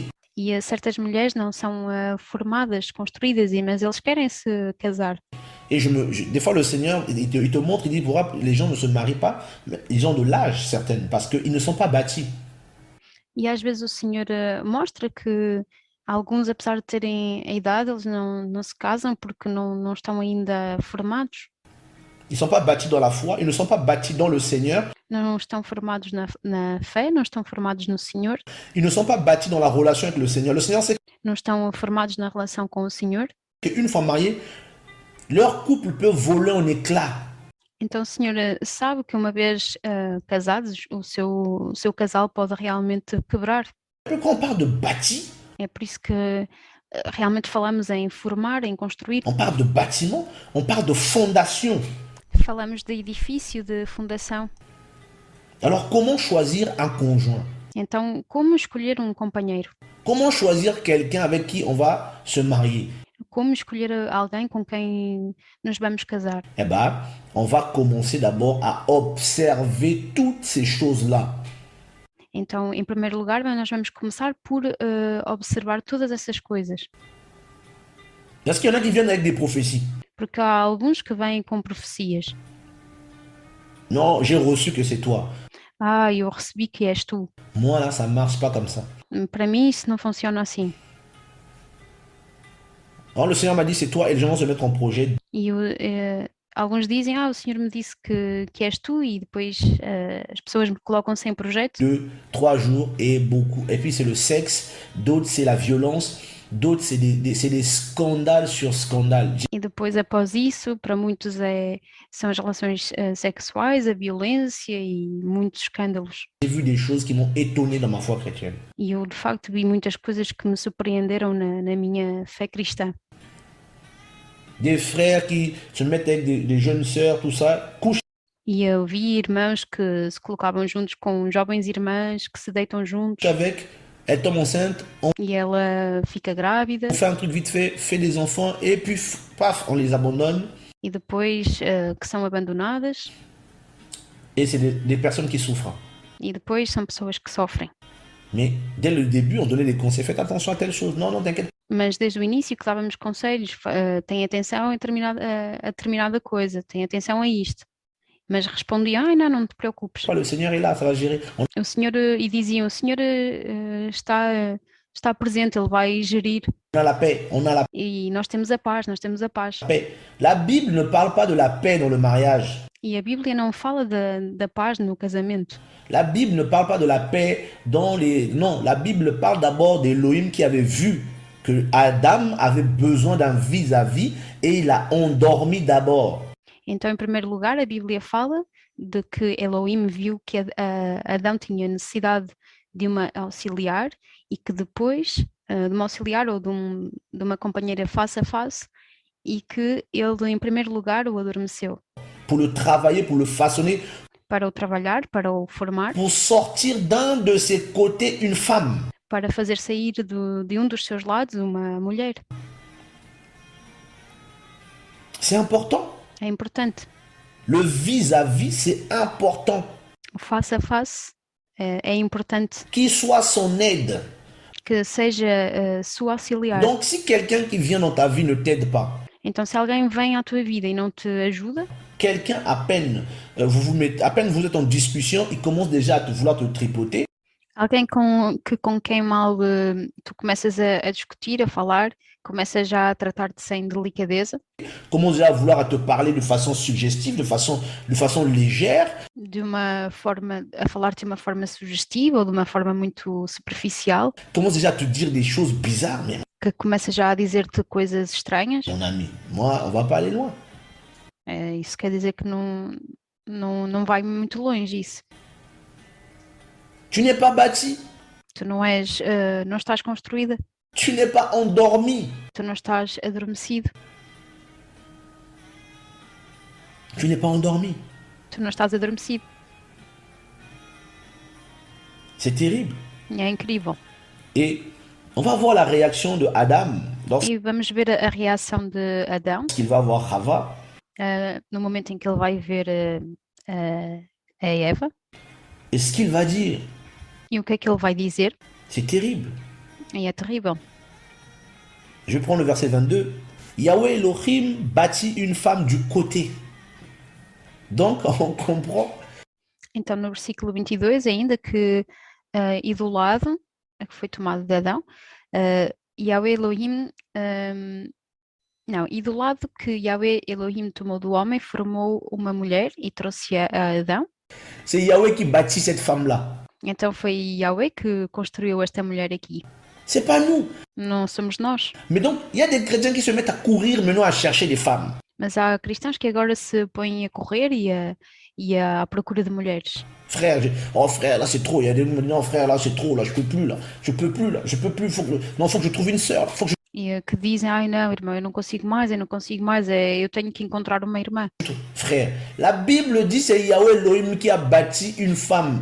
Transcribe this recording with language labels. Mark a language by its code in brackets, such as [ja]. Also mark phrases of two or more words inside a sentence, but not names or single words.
[pt] E certas mulheres não são formadas, construídas, mas eles querem se casar. [fr] Et des fois, le Seigneur, il te montre, il dit, pourquoi les gens ne se marient pas? Mais ils ont de l'âge, certaines, parce qu'ils ne sont pas bâtis. [pt] E às vezes o Senhor mostra que alguns, apesar de terem a idade, eles não se casam porque não estão ainda formados. [fr] Ils ne sont pas bâtis dans la foi, ils ne sont pas bâtis dans le Seigneur. [pt] Não estão formados na fé, não estão formados no Senhor. [fr] Ils ne sont pas bâtis dans la relation avec le Seigneur. Le Seigneur sait [pt] Não estão formados na relação com o Senhor. [fr] qu'une fois mariés, leur couple peut voler en éclats. [pt] Então o Senhor sabe que uma vez casados, o seu casal pode realmente quebrar. [fr] Quand on parle de bâti, [pt] É por isso que realmente falamos em formar, em construir. [fr] on parle de bâtiment, on parle de fondation. [pt] Falamos de edifício, de fundação. [fr] Alors comment choisir un conjoint? [pt] Então, como escolher um companheiro? [fr] Comment choisir quelqu'un avec qui on va se marier? [pt] Como escolher alguém com quem nos vamos casar? [fr] Eh bien, on va commencer d'abord à observer toutes ces choses-là. [pt] Então, em primeiro lugar, nós vamos começar por observar todas essas coisas. [fr] Parce qu'il y en a qui viennent avec des prophéties. [pt] Porque há alguns que vêm com profecias. [fr] Non, j'ai reçu que c'est toi. [pt] Ah, eu recebi que és tu. [fr] Moi, là, ça ne marche pas comme ça. [pt] Para mim, isso não funciona assim. [fr] Alors le Seigneur m'a dit, c'est toi et les gens vont se mettre en projet. [pt] E alguns dizem, o Senhor me disse que és tu, e depois as pessoas me colocam-se em projeto. [fr] 2, 3 jours et beaucoup. Et puis c'est le sexe, d'autres c'est la violence, d'autres c'est des scandales sur scandales. [pt] E depois, após isso, para muitos são as relações sexuais, a violência e muitos escândalos. [fr] J'ai vu des choses qui m'ont étonné dans ma foi chrétienne. [pt] E eu, de facto, vi muitas coisas que me surpreenderam na minha fé cristã. [fr] Des frères qui se mettent avec des jeunes sœurs, tout ça, couchent [pt] E eu vi irmãos que se colocavam juntos com jovens irmãs, que se deitam juntos, [fr] avec, elle tombe enceinte, on [pt] e ela fica grávida, [fr] fait un truc vite fait des enfants, et puis paf, on les abandonne. [pt] e depois que são abandonadas, [fr] Et c'est des personnes qui souffrent. [pt] e depois são pessoas que sofrem. [fr] Mais dès le début, on donnait des conseils. Faites attention à telle chose. Non, non, t'inquiète. [pt] Mas desde o início que dávamos conselhos, tem atenção a determinada coisa, tem atenção a isto. Mas respondiam, não te preocupes. [fr] Le Seigneur est là, ça va gérer. [pt] O Senhor, e diziam, o Senhor está presente, Ele vai gerir. [fr] On a la paix, on a la [pt] E nós temos a paz, [fr] paix. La Bible ne parle pas de la paix dans le mariage. [pt] E a Bíblia não fala da paz no casamento. [fr] La Bible ne parle pas de la paix dans les... Non, la Bible parle d'abord d'Élohim qui avait vu que Adam avait besoin d'un vis-à-vis et il a endormi d'abord. [pt] Então, em primeiro lugar, a Bíblia fala de que Elohim viu que Adão tinha necessidade de uma auxiliar e que depois, de uma auxiliar ou de uma companheira face a face, e que ele, em primeiro lugar, o adormeceu. [fr] Pour le travailler, pour le façonner. [pt] Para o trabalhar, para o formar. [fr] Pour sortir d'un de ses côtés une femme. [pt] Para fazer sair de dos seus lados uma mulher. [fr] C'est important. [pt] É importante. [fr] Le vis-à-vis, c'est important. [pt] O face a face é importante. [fr] Qu'il soit son aide. [pt] Que seja sua auxiliar. [fr] Donc, si quelqu'un qui vient dans ta vie ne t'aide pas. [pt] Então, se alguém vem à tua vida e não te ajuda. [fr] Quelqu'un, à peine vous êtes en discussion, il commence déjà à vouloir te tripoter. [pt] Alguém com quem mal tu começas a discutir, a falar, começa já a tratar-te sem delicadeza. [fr] Commence déjà à vouloir te parler de façon suggestive, de façon légère. [pt] De uma forma, a falar-te de uma forma sugestiva ou de uma forma muito superficial. [fr] Commence déjà à te dire des choses bizarres même. [pt] Que começa já a dizer-te coisas estranhas. [fr] Mon ami, moi, on va pas aller loin. [pt] Isso quer dizer que não vai muito longe isso. [fr] Tu n'es pas bâti. [pt] Tu não estás construída. [fr] Tu n'es pas endormi. [pt] Tu não estás adormecido. [fr] Tu n'es pas endormi. [pt] Tu não estás adormecido. [fr] C'est terrible. [pt] É incrível. [fr] Et on va voir la réaction de Adam. [pt] E vamos ver a reação de Adão. [fr] Qu'il va voir Chava. [pt] No momento em que ele vai ver a Eva. [fr] Et ce qu'il va dire. [pt] E o que é que ele vai dizer? [fr] C'est terrible. [pt] E é terrível. [fr] Je prends le verset 22. Yahweh Elohim bâtit une femme du côté. Donc, on comprend. [pt] Então, no versículo 22, ainda que e do lado, que foi tomado de Adão, Yahweh Elohim... e do lado que Yahweh Elohim tomou do homem, formou uma mulher e trouxe a Adão. [fr] C'est Yahweh qui bâtit cette femme-là. [pt] Então foi Yahweh que construiu esta mulher aqui. [fr] C'est pas nous. [pt] Não somos nós. [fr] Mais donc, il y a des chrétiens qui se mettent à courir maintenant à chercher des femmes. [pt] Mas há cristãos que agora se põem a correr e à procura de mulheres. [fr] Frère, frère, là c'est trop. Il y a des gens qui me disent, non frère, là c'est trop, là je peux plus, faut que je trouve une sœur, [pt] E que dizem, não, irmão, eu não consigo mais, eu tenho que encontrar uma irmã. [fr] Frère, la Bible dit c'est Yahweh Elohim qui a bâti une femme.